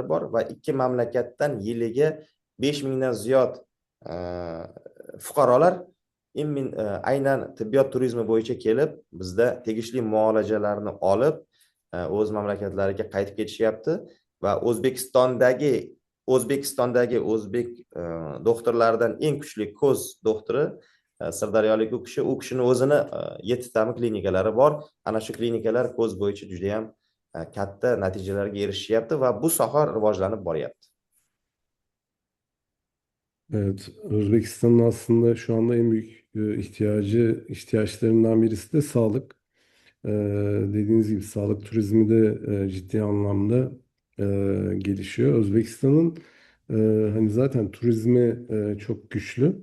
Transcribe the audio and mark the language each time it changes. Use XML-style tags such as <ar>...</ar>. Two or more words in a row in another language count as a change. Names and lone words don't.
<uz>bor va ikki mamlakatdan yiliga 5000 dan ziyod fuqarolar aynan tibbiyot turizmi bo'yicha kelib bizda tegishli muolajalarni olib o'z mamlakatlariga qaytib ketishyapti va O'zbekistondagi o'zbek doktorlaridan eng kuchli ko'z doktori sirdaryolik u kishini o'zini 7 tami klinikalari bor. Ana shu klinikalar ko'z bo'yicha juda ham katta natijalarga erishyapti va bu soha rivojlanib boryapti.</uz> <tr>Evet, Özbekistan'ın aslında şu anda en büyük ihtiyaçlarından birisi de sağlık. Dediğiniz gibi sağlık turizmi de ciddi anlamda gelişiyor. Özbekistan'ın hani zaten turizmi çok güçlü.</tr>